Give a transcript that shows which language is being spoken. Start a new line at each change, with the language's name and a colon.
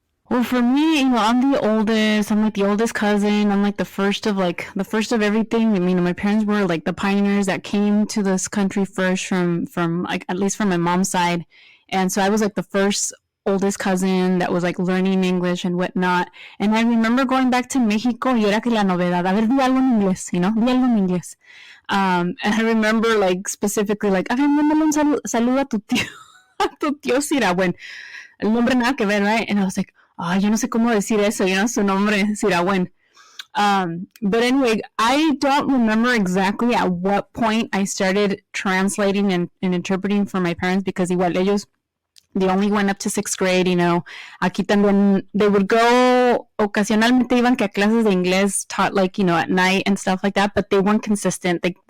English: Well, for me, I'm the oldest. I'm like the oldest cousin. I'm like the first of everything. I mean, my parents were like the pioneers that came to this country first from like, at least from my mom's side. And so I was like the first oldest cousin that was like learning English and whatnot. And I remember going back to Mexico
Spanish: y era que la novedad, a ver, di algo en inglés,
English: di algo en inglés. And I remember like specifically like,
Spanish: a ver, mándale un saludo a tu tío Siragüen. El nombre nada que ver,
English: right? And I was like,
Spanish: yo no sé cómo decir eso, su nombre, Siragüen.
English: But anyway, I don't remember exactly at what point I started translating and interpreting for my parents, because
Spanish: igual ellos,
English: they only went up to 6th grade,
Spanish: Aquí también,
English: they would go,
Spanish: ocasionalmente iban que a clases de inglés
English: taught like, at night and stuff like that, but they weren't consistent.